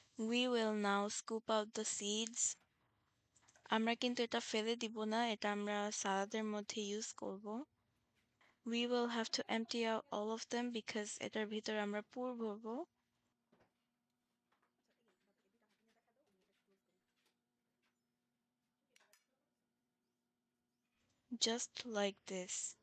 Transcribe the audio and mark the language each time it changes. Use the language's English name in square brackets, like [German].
[English] We will now scoop out the seeds. [Bangla] আমরা কিন্তু এটা ফেলে দিব না, এটা আমরা সালাদের মধ্যে ইউজ করব। [English] We will have to empty out all of them because [Bangla] এটার ভিতরে আমরা পুর ভরবো। [English] Just like this.